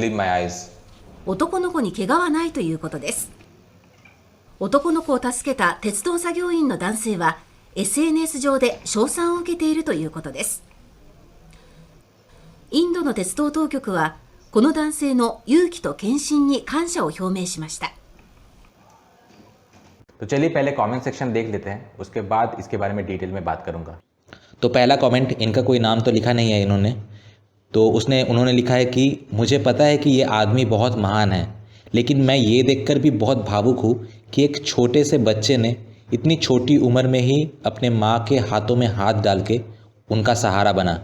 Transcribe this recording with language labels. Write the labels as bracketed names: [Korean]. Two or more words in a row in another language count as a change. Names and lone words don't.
[Japanese] 男の子に怪我はないということです。男の子を助けた鉄道作業員の男性は SNS 上で称賛を受けているということです。インドの鉄道当局はこの男性の勇気と献身に感謝を表明しました。 [Hindi] तो चलिए पहले [English] comment section [Hindi] देख लेते हैं, उसके बाद इसके बारे में डिटेल में बात करूंगा। तो पहला कमेंट, इनका कोई नाम तो लिखा नहीं है इन्होंने, तो उन्होंने लिखा है कि मुझे पता है कि ये आदमी बहुत महान है, लेकिन मैं ये देखकर भी बहुत भावुक हूँ कि एक छोटे से बच्चे ने इतनी छोटी उम्र में ही अपने माँ के हाथों में हाथ डाल के उनका सहारा बना।